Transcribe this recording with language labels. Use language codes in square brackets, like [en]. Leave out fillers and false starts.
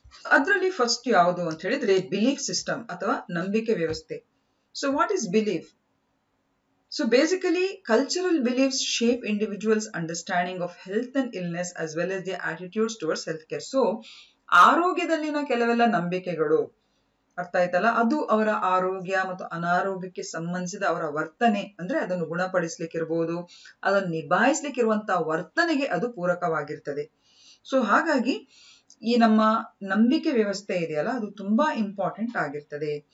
[kn] ಅದರಲ್ಲಿ ಫಸ್ಟ್ ಯಾವುದು ಅಂತ ಹೇಳಿದ್ರೆ ಬಿಲೀಫ್ ಸಿಸ್ಟಮ್ ಅಥವಾ ನಂಬಿಕೆ ವ್ಯವಸ್ಥೆ. [en] So what is belief? So basically, cultural beliefs shape individuals' understanding of health and illness as well as their attitudes towards healthcare. So, [kn] ಆರೋಗ್ಯದಲ್ಲಿನ ಕೆಲವೆಲ್ಲ ನಂಬಿಕೆಗಳು ಅರ್ಥ ಆಯ್ತಲ್ಲ, ಅದು ಅವರ ಆರೋಗ್ಯ ಮತ್ತು ಅನಾರೋಗ್ಯಕ್ಕೆ ಸಂಬಂಧಿಸಿದ ಅವರ ವರ್ತನೆ, ಅಂದ್ರೆ ಅದನ್ನು ಗುಣಪಡಿಸ್ಲಿಕ್ಕಿರ್ಬೋದು, ಅದನ್ನು ನಿಭಾಯಿಸ್ಲಿಕ್ಕಿರುವಂತಹ ವರ್ತನೆಗೆ ಅದು ಪೂರಕವಾಗಿರ್ತದೆ. ಸೊ ಹಾಗಾಗಿ ಈ ನಮ್ಮ ನಂಬಿಕೆ ವ್ಯವಸ್ಥೆ ಇದೆಯಲ್ಲ, ಅದು ತುಂಬಾ ಇಂಪಾರ್ಟೆಂಟ್ ಆಗಿರ್ತದೆ.